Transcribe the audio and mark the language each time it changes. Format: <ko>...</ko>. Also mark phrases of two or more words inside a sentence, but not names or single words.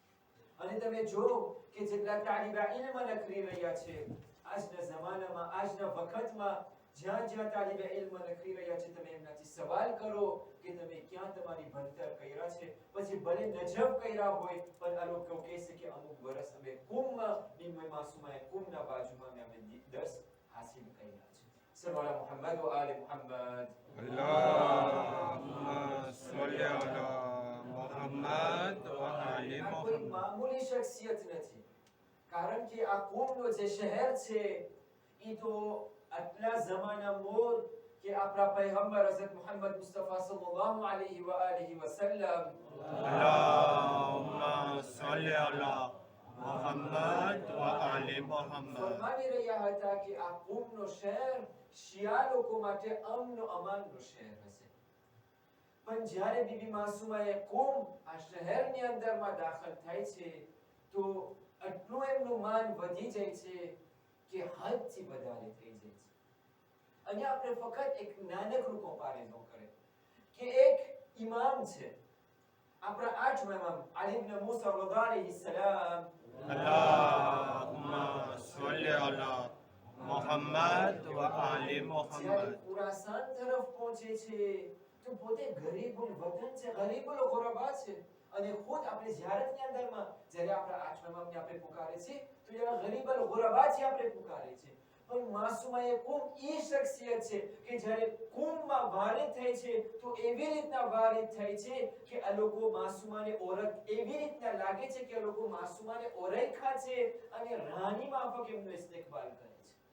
<gu>અને તમે જો કે જેટલા તાલિબા ઇલ્મ નખરી રહ્યા છે આજના જમાનામાં આજના વખતમાં જ્યાં જ્યાં તાલિબે ઇલ્મ નખરી રહ્યા છે તમે એમનાથી સવાલ કરો કે તમે ક્યાં તમારી ભણતર કર્યા છે પછી ભલે નજબ કર્યા હોય પણ આ લોકો કહેશે કે અમુક વર્ષ અમે કુમમાં નિમ્મે માસૂમાએ કુમના બાજુમાં અમે દર્સ હાસિલ કર્યા છે.</gu> <ar>صلى الله على محمد وآل محمد. اللهم صل على محمد وآل</ar> <gu>આ કોઈ</gu> <ar>محمد.</ar> <gu>મામૂલી શખ્સિયત નથી કારણ કે આ કુમનો જે શહેર છે ઈ તો આટલા જમાના મોર કે આપણા પૈગંબર હઝરત મુહમ્મદ મુસ્તફા</gu> <ar>صلى الله عليه وآله وسلم اللهم صل على محمد وآل محمد</ar> <gu>ફરમાવી રહ્યા હતા કે આ કુમનો શહેર શિયા લોકો માટે અમન અમાનનો શહેર હશે. પણ જ્યારે બીબી માસુમાએ કુમ આ શહેરની અંદરમાં દાખલ થાય છે તો આટલું એમનું માન વધી જાય છે કે હદથી વધારે થઈ જાય છે. અને આપણે ફક્ત એક નાનકડું કમ્પેરિઝન કરે કે એક ઇમામ છે આપણા 8મા ઇમામ અલી ઇબ્ન મૂસા રઝાલહી સલામ</gu> <ar>اللهم صل على محمد وآل</ar> <gu>જ્યારે</gu> <ar>محمد</ar> <gu>ખુરાસાન તરફ પહોંચે છે તો પોતે</gu> <ar>غريب الوطن</ar> <gu>છે,</gu> <ar>غريب الغرباء</ar> <gu>છે. અને ખુદ આપણે ઝિયારતની અંદરમાં જ્યારે આપણા 8મા ઇમામને આપણે પુકારે છે તો</gu> <ar>يا غريب الغرباء</ar> <gu>આપણે પુકારે છે. પણ માસુમાએ કુમ ઈ શખ્સિયત છે કે જ્યારે કુમમાં વારિદ થાય છે તો એવી રીતના વારિદ થાય છે કે આ લોકો માસુમાને ઓળખ એવી રીતના લાગે છે કે આ લોકો માસુમાને ઓળખ્યા છે અને રાની માફક એમનો ઇસ્તેકબાલ કરે છે.</gu>